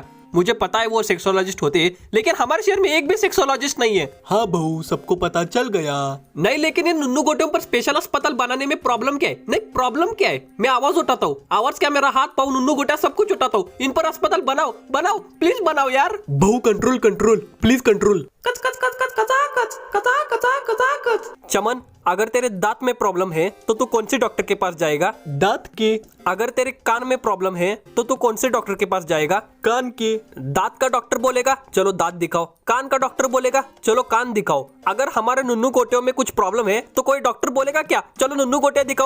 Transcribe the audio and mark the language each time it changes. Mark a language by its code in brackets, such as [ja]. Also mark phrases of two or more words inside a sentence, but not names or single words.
[hi] मुझे पता है वो सेक्सोलॉजिस्ट होते हैं, लेकिन हमारे शहर में एक भी सेक्सोलॉजिस्ट नहीं है। हाँ बहू, सबको पता चल गया। नहीं, लेकिन ये नुन्नू गोटियों पर स्पेशल अस्पताल बनाने में प्रॉब्लम क्या है? नहीं, प्रॉब्लम क्या है? मैं आवाज उठाता हूँ। आवाज क्या? मेरा हाथ पाँव नुन्नू गोटिया सब कुछ उठाता हूँ। इन पर अस्पताल बनाओ, बनाओ, प्लीज बनाओ यार। [en] बहू control, control, please control. कच कच कच कच कचा कच कचा कचा कचा कच। [hi] चमन, अगर तेरे दांत में प्रॉब्लम है तो तू कौन से डॉक्टर के पास जाएगा? दांत के। अगर तेरे कान में प्रॉब्लम है तो तू कौन से डॉक्टर के पास जाएगा? कान के। दांत का डॉक्टर बोलेगा चलो दांत दिखाओ, कान का डॉक्टर बोलेगा चलो कान दिखाओ। अगर हमारे नुन्नू गोटियों में कुछ प्रॉब्लम है तो कोई डॉक्टर बोलेगा क्या चलो नुन्नू गोटियां दिखाओ?